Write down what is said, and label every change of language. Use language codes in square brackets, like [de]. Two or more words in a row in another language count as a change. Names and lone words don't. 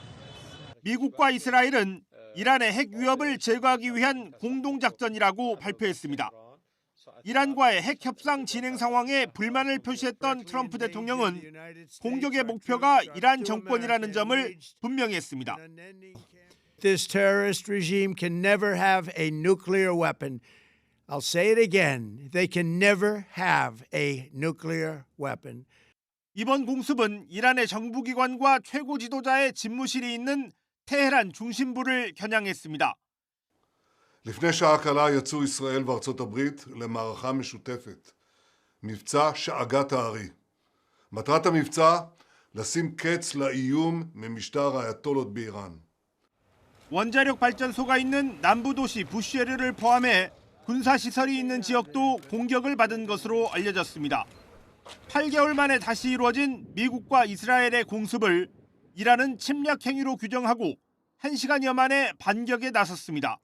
[ko] 미국과 이스라엘은 이란의 핵 위협을 제거하기 위한 공동작전이라고 발표했습니다. 이란과의 핵 협상 진행 상황에 불만을 표시했던 트럼프 대통령은 공격의 목표가 이란 정권이라는 점을 분명히 했습니다. [en] This terrorist regime can never have a nuclear weapon. I'll say it again. They can never have a nuclear weapon. [ko] 이번 공습은 이란의 정부기관과 최고 지도자의 집무실이 있는 테헤란 중심부를 겨냥했습니다. [he] לפני שעה קלה יצאו ישראל וארצות הברית למערכה משותפת, מבצע שאגת הארי. מטרת המבצע, לשים קץ לאיום ממשטר האייתולות באיראן. [ko] 원자력 발전소가 있는 남부 도시 부쉐르를 포함해 군사시설이 있는 지역도 공격을 받은 것으로 알려졌습니다. 8개월 만에 다시 이루어진 미국과 이스라엘의 공습을 이란은 침략 행위로 규정하고 1시간여 만에 반격에 나섰습니다.